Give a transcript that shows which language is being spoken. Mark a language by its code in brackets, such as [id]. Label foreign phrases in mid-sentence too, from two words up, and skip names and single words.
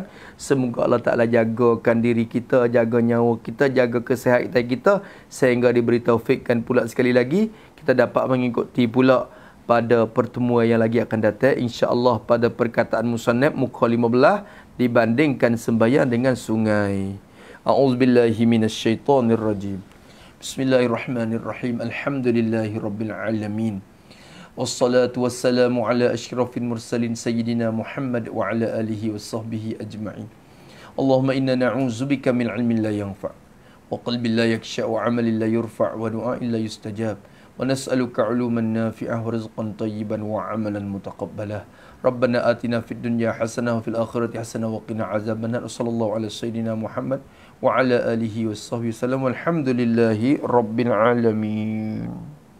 [ms] Semoga Allah Ta'ala jagakan diri kita, jaga nyawa kita, jaga kesihatan kita, sehingga diberi taufikkan pula sekali lagi kita dapat mengikuti pula pada pertemuan yang lagi akan datang, insyaAllah pada perkataan musannaf muka 15, dibandingkan sembahyang dengan sungai. [ar] أعوذ بالله من الشيطان الرجيم. بسم الله الرحمن الرحيم. الحمد لله رب العالمين. والصلاة والسلام على أشرف المرسلين سيدنا محمد وعلى آله وصحبه أجمعين. اللهم إنا نعوذ بك من علم لا ينفع وقلب لا يخشع وعمل لا يرفع ودعاء لا يستجاب. ونسألك علوما نافعة ورزقا طيبا وعملا متقبلة. ربنا آتنا في الدنيا حسنة وفي الآخرة حسنة وقنا عذاب النار. صلى الله على سيدنا محمد وعلى آله وصحبه وسلم. والحمد لله رب العالمين.